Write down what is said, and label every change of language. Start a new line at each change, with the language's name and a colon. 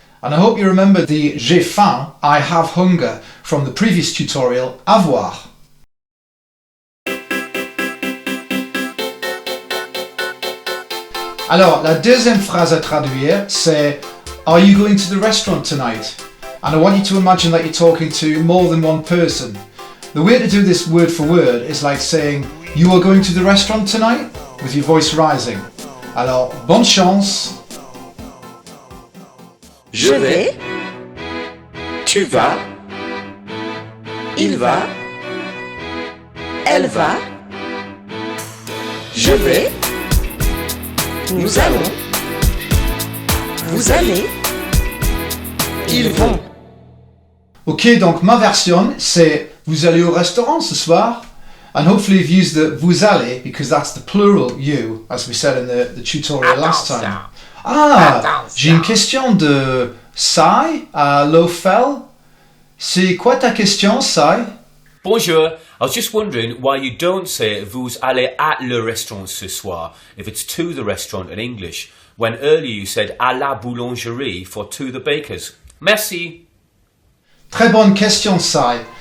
English: And I hope you remember the
French: j'ai faim,
English: I have hunger from the previous tutorial, avoir.
French: Alors la deuxième phrase à traduire c'est
English: Are you going to the restaurant tonight? And I want you to imagine that you're talking to more than one person. The way to do this word for word is like saying You are going to the restaurant tonight? With your voice rising.
French: Alors, bonne chance. Je vais. Tu vas. Il va. Elle va. Je vais. Nous allons. Vous allez. Ils vont. Ok, donc ma version, c'est Vous allez au restaurant ce soir?
English: And hopefully you've used the vous allez because that's the plural you, as we said in the tutorial last time.
French: Ah, j'ai une question de Sai à Lofel. C'est quoi ta question, Sai? Bonjour.
English: I was just wondering why you don't say
French: vous allez à le restaurant ce soir
English: if it's to the restaurant in English, when earlier you said à la boulangerie for to the baker's.
French: Merci. Très bonne question, Sai.